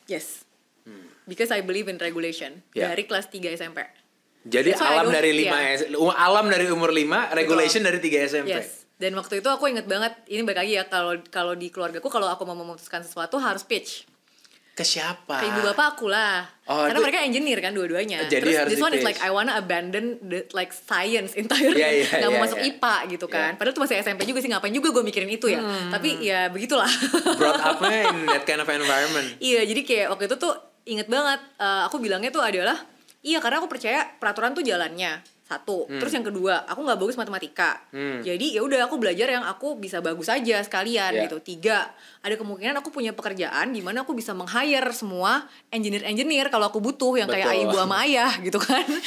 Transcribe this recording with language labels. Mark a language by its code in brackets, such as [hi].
[en] Yes. Because I believe in regulation [id] dari kelas 3 SMP. Jadi alam dari alam dari umur 5, regulation dari 3 SMP. [en] Yes. [id] Dan waktu itu aku inget banget, ini balik lagi ya, kalau di keluargaku kalau aku mau memutuskan sesuatu harus pitch. Ke siapa? Ke ibu bapak aku lah. Karena mereka engineer kan dua-duanya. Jadi terus harus [en] this one is like I wanna abandon the like science entirely. [id] Gak mau masuk IPA gitu kan. Padahal itu masih SMP juga sih, ngapain juga gue mikirin itu ya. Tapi ya begitulah. [en] Brought up-nya in that kind of environment. [id] Iya, jadi kayak waktu itu tuh inget banget, aku bilangnya tuh adalah iya, karena aku percaya peraturan tuh jalannya. Satu. Terus yang kedua, aku nggak bagus matematika. Jadi ya udah aku belajar yang aku bisa bagus aja sekalian gitu. 3, ada kemungkinan aku punya pekerjaan di mana aku bisa meng-hire semua engineer kalau aku butuh yang kayak ibu sama ayah gitu kan.